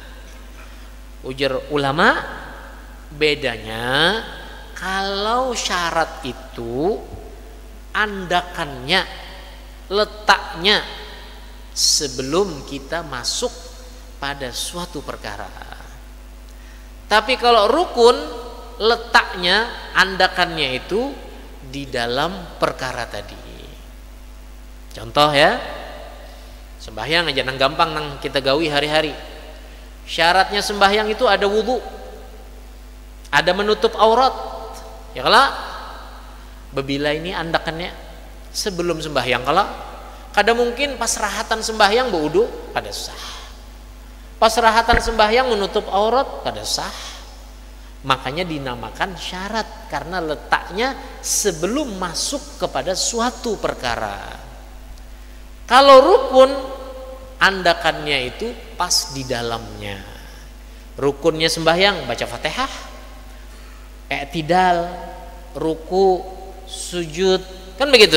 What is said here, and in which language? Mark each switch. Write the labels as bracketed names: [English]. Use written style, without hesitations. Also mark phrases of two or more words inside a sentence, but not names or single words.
[Banjar] Ujar ulama, bedanya kalau syarat itu andakannya, letaknya sebelum kita masuk pada suatu perkara. Tapi kalau rukun letaknya, andakannya itu di dalam perkara tadi. Contoh ya, sembahyang aja nang gampang nang kita gawi hari-hari. Syaratnya sembahyang itu ada wudu, ada menutup aurat. Ya kalau bebila ini andakannya sebelum sembahyang, kalau kada mungkin pas rahatan sembahyang berwudu kada sah. Pas rahatan sembahyang menutup aurat kada sah. Makanya dinamakan syarat karena letaknya sebelum masuk kepada suatu perkara. Kalau rukun andakannya itu pas di dalamnya. Rukunnya sembahyang baca Fatihah, i'tidal, ruku, sujud, kan begitu.